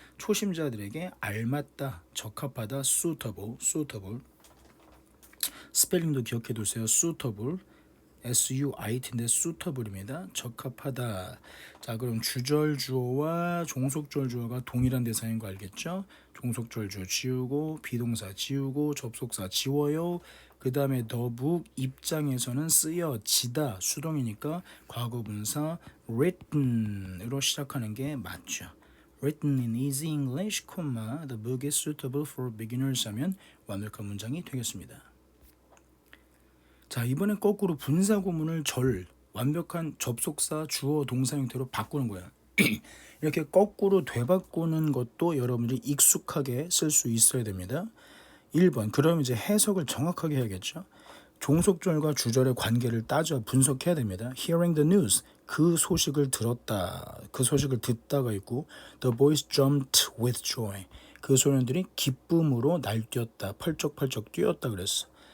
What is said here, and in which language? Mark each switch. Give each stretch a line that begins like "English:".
Korean: 초심자들에게 알맞다, 적합하다, suitable. 스펠링도 기억해 두세요. suitable, S-U-I-T인데 suitable입니다. 적합하다. 자, 그럼 주절 주어와 종속절 주어가 동일한 대상인 거 알겠죠? 종속절 주어 지우고 비동사 지우고 접속사 지워요. 그 다음에 the book 입장에서는 쓰여지다 수동이니까 과거분사 written으로 시작하는 게 맞죠.
English: Written in easy English, the book is suitable for beginners
Korean: 하면 완벽한 문장이 되겠습니다. 자, 이번엔 거꾸로 분사구문을 완벽한 접속사 주어 동사 형태로 바꾸는 거야. 이렇게 거꾸로 되바꾸는 것도 여러분들이 익숙하게 쓸 수 있어야 됩니다. 1번. 그럼 이제 해석을 정확하게 해야겠죠. 종속절과 주절의 관계를 따져 분석해야 됩니다.
English: Hearing the news.
Korean: 그 소식을 들었다. 그 소식을 듣다가 있고
English: The boys jumped with joy.
Korean: 그 소년들이 기쁨으로 날뛰었다. 펄쩍펄쩍 뛰었다 그랬어.